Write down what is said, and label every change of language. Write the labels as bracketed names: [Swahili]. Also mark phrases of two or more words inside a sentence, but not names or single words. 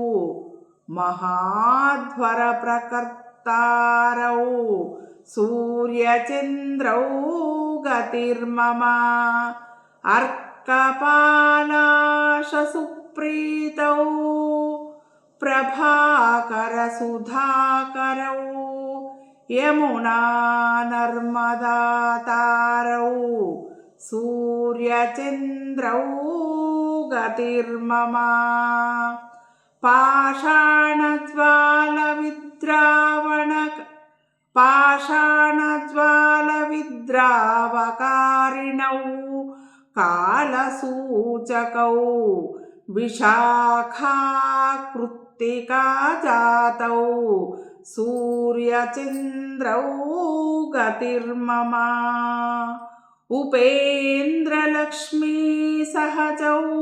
[Sanskrit] మహాధ్వరప్రకర్తారౌ సూర్యచంద్రౌ గతిర్మమ అర్కపాలాశసుప్రీతౌ ప్రభాకరసుధాకరౌ యమునా నర్మదాతారౌ సూర్యచంద్రౌ గతిర్మమ పాషాణజ్వాలవిద్రావణ पाषाणज्वालविद्रावकारिणौ कालसूचकौ विशाखाकृत्तिका जातौ सूर्यचन्द्रौ गतिर्मम उपेन्द्रलक्ष्मी सहजौ